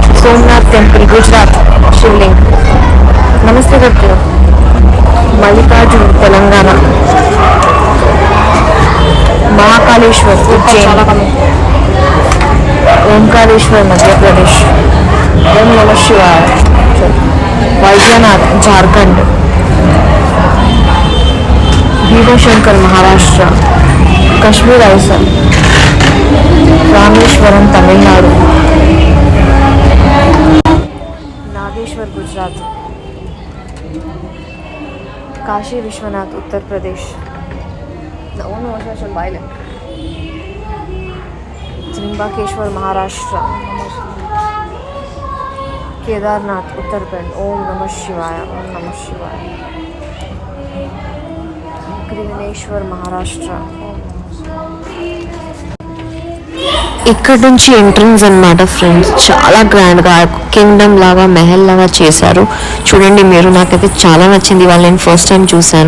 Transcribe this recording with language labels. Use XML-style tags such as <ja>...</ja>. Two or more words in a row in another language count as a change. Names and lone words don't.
<te>సోమనాథ్ టెంపుల్, గుజరాత్ శివలింగ్. నమస్తే గారు. మల్లికార్జున్ తెలంగాణ, మహాకాళేశ్వర్ ఉజ్జయిన్, ఓంకారేశ్వర్ మధ్యప్రదేశ్,</te> <sa>ఓం నమ శివాయ,</sa> <te>వైద్యనాథ్ झारखंड,</te> <hi>भीमाशंकर महाराष्ट्र, कश्मीर आइसल, रामेश्वरम तमिलनाडु, नागेश्वर गुजरात, काशी विश्वनाथ उत्तर प्रदेश, त्रिंबकेश्वर महाराष्ट्र, केदारनाथ उत्तराखंड,</hi> <sa>ओम नमः शिवाय, ओम नमः शिवाय,</sa> <te>గ్రీవనేశ్వర్ మహారాష్ట్ర. ఇక్కడ నుంచి ఎంట్రన్స్ అన్నమాట ఫ్రెండ్స్, చాలా గ్రాండ్గా కింగ్డమ్ లాగా మెహల్ లాగా చేశారు. చూడండి మీరు, నాకైతే చాలా నచ్చింది. వాళ్ళు నేను</te> <en>first time</en> <te>చూశాను.</te>